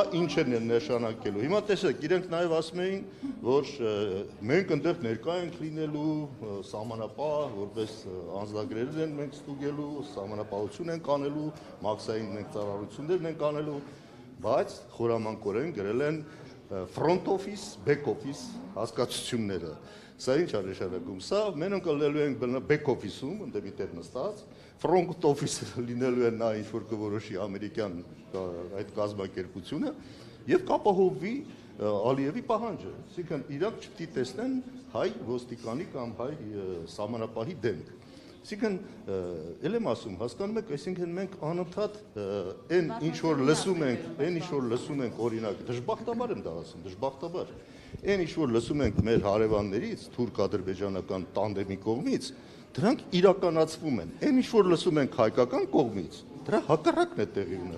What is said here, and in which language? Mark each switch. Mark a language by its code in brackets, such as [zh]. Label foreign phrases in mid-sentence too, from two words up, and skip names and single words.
[hy] ինչ է նշանակելու։ Հիմա տեսեք, իրենք նաև ասում էին, որ մենք այնտեղ ներկա ենք լինելու, սահմանապահ, որպես անձնագրերն են մենք ստուգելու, սահմանապահություն ենք անելու, մաքսային մենք ծառայություններ ենք անելու, բայց խորամանկորեն գրել են [en] front office, back office [hy] հասկացությունները։ Սա ինչ է նշանակում։ Սա մենք լինելու ենք [en] back office- [hy] ում, ընդ մի տեղ նստած, [en] front office- [hy] ը լինելու է նա ինչ որ կորոշի ամերիկյան այդ կազմակերպությունը եւ կապահովվի Ալիևի պահանջը, այսինքն իրանք չպետք է տեսնեն հայ ոստիկանի կամ հայ սահմանապահի դեմք։ Այսինքն էլ եմ ասում, հասկանում եք, այսինքն մենք անընդհատ այն ինչ որ լսում ենք, օրինակ, դժբախտաբար եմ դա ասում, դժբախտաբար, այն ինչ որ լսում ենք մեր հարևաններից, թուրք-ադրբեջանական տանդեմի կողմից, դրանք իրականացվում են։ Այն ինչ որ լսում ենք հայկական կողմից, դրա հակառակն է տեղի ունենում։